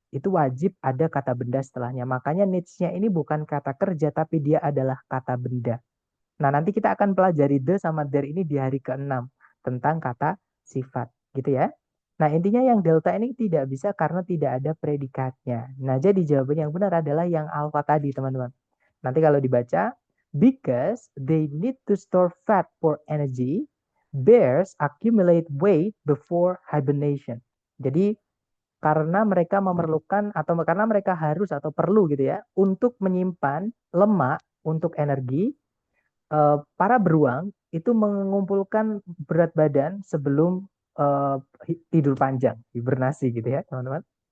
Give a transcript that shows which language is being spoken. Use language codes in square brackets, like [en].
[id] Itu wajib ada kata benda setelahnya. Makanya needs-nya ini bukan kata kerja, tapi dia adalah kata benda. Nah, nanti kita akan pelajari the sama there ini di hari ke-6. tentang kata sifat, gitu ya. Nah, intinya yang delta ini tidak bisa karena tidak ada predikatnya. Nah, jadi jawaban yang benar adalah yang alpha tadi, teman-teman. Nanti kalau dibaca, [en] because they need to store fat for energy, bears accumulate weight before hibernation. [id] Jadi, karena mereka memerlukan atau karena mereka harus atau perlu gitu ya untuk menyimpan lemak untuk energi, para beruang itu mengumpulkan berat badan sebelum eh, tidur panjang, hibernasi gitu ya, teman-teman.